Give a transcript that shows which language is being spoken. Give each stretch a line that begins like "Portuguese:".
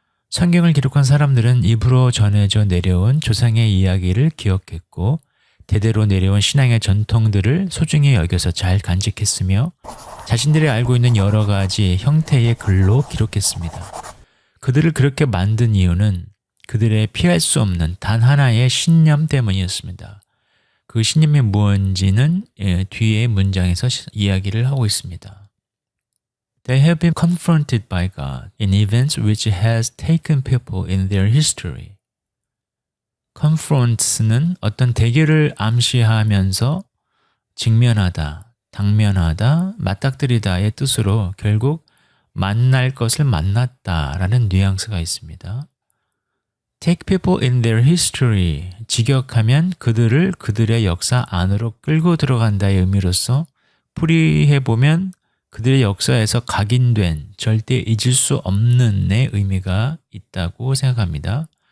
Korean: 성경을 기록한 사람들은 입으로 전해져 내려온 조상의 이야기를 기억했고 대대로 내려온 신앙의 전통들을 소중히 여겨서 잘 간직했으며 자신들이 알고 있는 여러 가지 형태의 글로 기록했습니다. 그들을 그렇게 만든 이유는 그들의 피할 수 없는 단 하나의 신념 때문이었습니다. 그 신념이 무엇인지는 뒤에 문장에서 이야기를 하고 있습니다.
English: They have been confronted by God in events which has taken people in their history.
Korean: confronts는 어떤 대결을 암시하면서 직면하다, 당면하다, 맞닥뜨리다의 뜻으로 결국 만날 것을 만났다라는 뉘앙스가 있습니다.
English: Take people in their history,
Korean: 직역하면 그들을 그들의 역사 안으로 끌고 들어간다의 의미로서 풀이해보면 그들의 역사에서 각인된 절대 잊을 수 없는의 의미가 있다고 생각합니다.